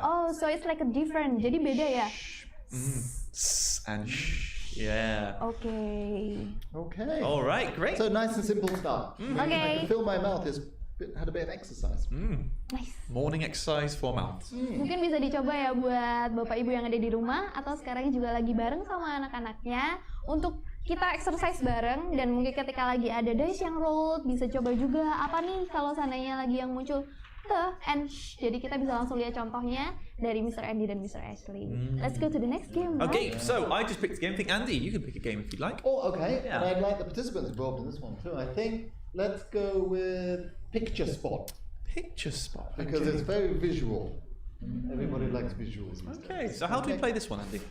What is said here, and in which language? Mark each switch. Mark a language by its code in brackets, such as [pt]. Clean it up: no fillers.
[en] Oh, so it's like a different. [id] Jadi beda ya. [en] S and sh. Yeah. Okay. Okay. All right, great. So nice and simple start. I Okay. can feel my mouth had a bit of exercise. Nice. Morning exercise for mouths. [id] Mungkin bisa dicoba ya buat bapak ibu yang ada di rumah atau sekarang juga lagi bareng sama anak-anaknya untuk kita exercise bareng dan mungkin ketika lagi ada dice yang roll bisa coba juga apa nih kalau seandainya lagi yang muncul the and sh. Jadi kita bisa langsung lihat contohnya dari Mr. [en] Andy [id] dan [en] Mr. Ashley. Let's go to the next game. Okay, so I just picked a game. I think Andy, you can pick a game if you'd like. Oh, okay. Yeah. And I'd like the participants involved in this one too. I think let's go with picture spot Picture spot. because it's very visual. Everybody likes visuals. these Okay, days. so how do we play this one, Andy?